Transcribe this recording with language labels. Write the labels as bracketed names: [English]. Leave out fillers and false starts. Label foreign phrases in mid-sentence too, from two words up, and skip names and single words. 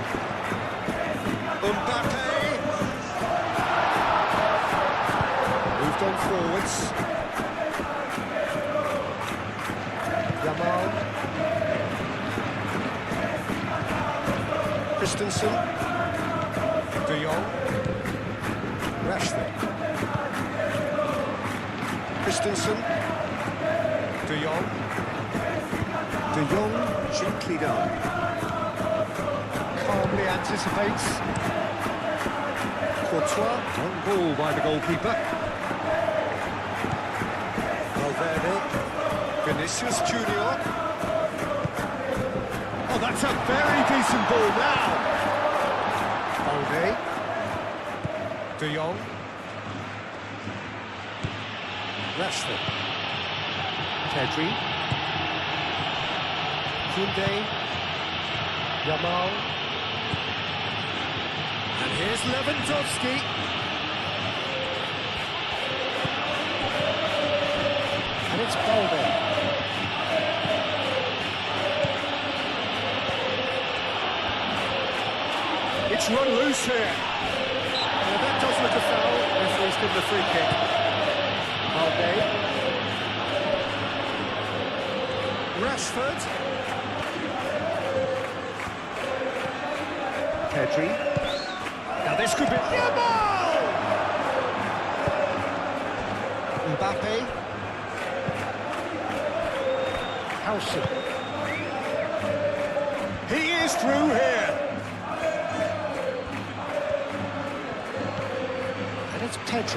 [English] Mbappe! Moved on forwards. Yamal. Christensen. De Jong. Rashford. Christensen. De Jong. De Jong gently down. Calmly anticipates. Courtois, one ball by the goalkeeper. Valverde. Vinicius Junior. Oh, that's a very decent ball now. Balde. De Jong. Rashford. Pedri. Koundé. Yamal. And here's Lewandowski. And it's Balde. It's run loose here. Now that does look a foul. Referee's given the free kick. Valverde. Rashford. Pedri. Now this could be... Yamal! Mbappe. Howson. He is through here. And it's Pedri.